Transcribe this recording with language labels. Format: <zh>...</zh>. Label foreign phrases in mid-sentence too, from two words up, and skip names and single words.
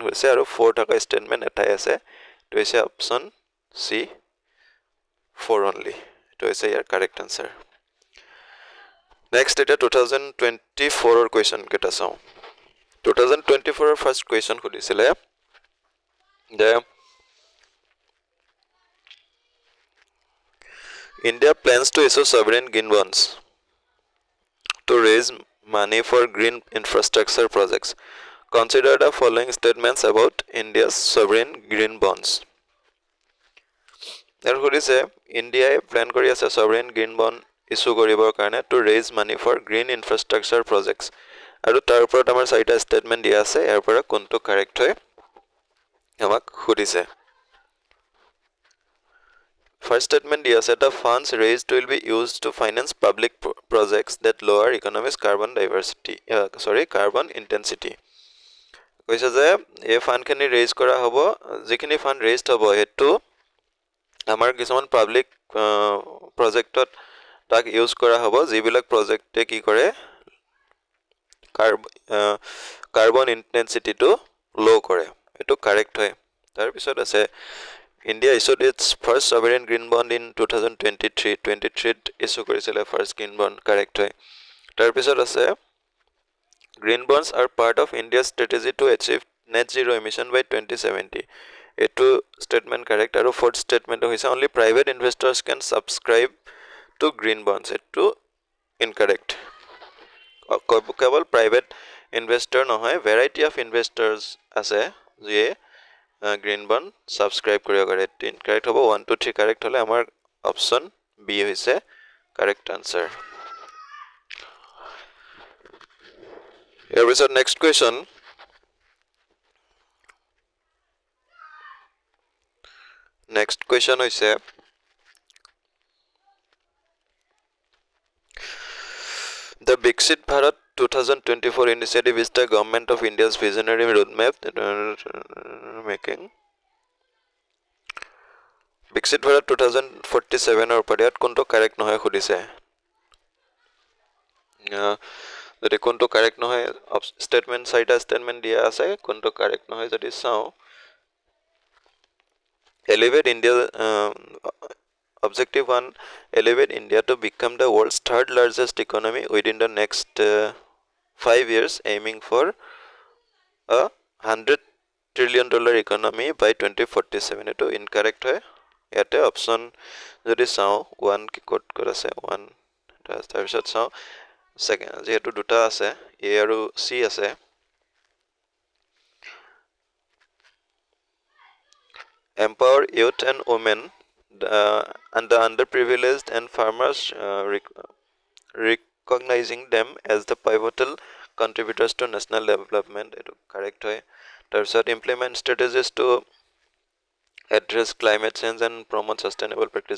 <as>হৈছে আৰু ফ'ৰ থকা ষ্টেটমেণ্ট এটাই আছে এইটো হৈছে</as> <en>option C 4 only</en> <as>এইটো হৈছে ইয়াৰ</as> <en>correct answer next</en> <as>এতিয়া 2024 কুৱেশ্যন কেইটা চাওঁ 2024</as> <en>first question</en> <as>সুধিছিলে যে</as> <en>India plans to issue sovereign green bonds to raise money for green infrastructure projects. Consider the following statements about India's sovereign green bonds. There</en> <as>সুধিছে ইণ্ডিয়াই প্লেন কৰি আছে</as> <en>sovereign green bond</en> <as>ইছ্যু কৰিবৰ কাৰণে</as> <en>to raise money for green infrastructure projects.</en> <as>আৰু তাৰ ওপৰত আমাৰ চাৰিটা ষ্টেটমেণ্ট দিয়া আছে ইয়াৰ পৰা কোনটো কাৰেক্ট হয় আমাক সুধিছে</as> <en>First statement</en> <as>দিয়া আছে</as> <en>the funds raised will be used to finance public projects that lower economic carbon intensity.</en> <as>কৈছে যে এই ফাণ্ডখিনি ৰেইজ কৰা হ'ব যিখিনি ফাণ্ড ৰেইজড হ'ব সেইটো আমাৰ কিছুমান পাব্লিক প্ৰজেক্টত তাক ইউজ কৰা হ'ব যিবিলাক প্ৰজেক্টে কি কৰে কাৰ্বন ইণ্টেনচিটিটো ল' কৰে এইটো কাৰেক্ট হয় তাৰপিছত আছে</as> <en>India issued its first sovereign green bond in 2023. 23 issue কৰিছিলে first green bond correct</en> <as>হয় তাৰপিছত আছে</as> <en>green bonds are part of India's strategy to achieve net zero emission by 2070 এইটো statement correct আৰু fourth statement হৈছে only private investors can subscribe to green bonds এইটো incorrect কেৱল private investor নহয় variety of investors</en> <as>আছে যিয়ে গ্ৰীণ বণ্ড ছাবস্ক্ৰাইব কৰিব পাৰে ইনকাৰেক্ট হ'ব 1 2 3 কাৰেক্ট হ'লে আমাৰ অপশ্যন বি হৈছে কাৰেক্ট আনচাৰ ইয়াৰ পিছত নেক্সট কুৱেশ্যন হৈছে</as> <en>The Viksit Bharat 2024 initiative is the government of India's visionary roadmap making Viksit Bharat 2047 or</en> <as>ওপৰত কোনটো কাৰেক্ট নহয় সুধিছে যদি কোনটো কাৰেক্ট নহয় ষ্টেটমেণ্ট চাৰিটা ষ্টেটমেণ্ট দিয়া আছে কোনটো কাৰেক্ট নহয় যদি চাওঁ</as> <en>elevate India Objective 1 elevate India to become the world's third largest economy within the next 5 years aiming for a $100 trillion economy by 2047</en> <as>এইটো incorrect হয় ইয়াতে অপশ্যন যদি চাওঁ 1 কি কোড কৰা আছে 1 তাৰপিছত চাওঁ সেকেন্ড যেহেতু দুটা আছে এ আৰু সি আছে</as> <en>empower youth and women and the underprivileged and farmers, recognizing them as the pivotal contributors to national development.</en> <as>Etu correct hoy.</as> <en>Tarpisot implement strategies to address climate change and promote sustainable practice.</en>